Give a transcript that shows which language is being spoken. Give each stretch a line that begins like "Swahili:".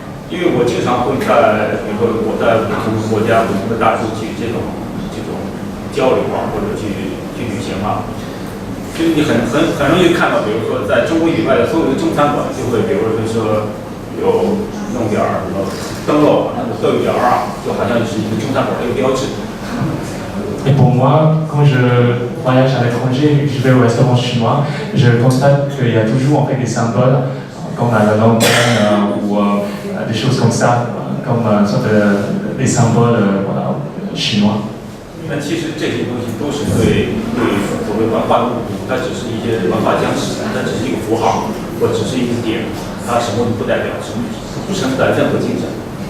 Chinese: 因为我经常会比如说我在不同的国家、不同的大洲去这种交流或者去旅行就是你很容易看到，比如说在中国以外的所有的中餐馆，就会比如说有弄点灯笼，都有点就好像是一个中餐馆的一个标志。
French: Et pour moi, quand je voyage à l'étranger, je vais au restaurant chinois, je constate qu'il y a toujours en fait des symboles, comme la lanterne ou des choses comme ça, comme une sorte des symboles chinois.
Chinese: 但其实这些东西都是对所谓文化的误读，它只是一些文化僵持，它只是一个符号，或只是一个点，它什么都不代表，不承载任何精神。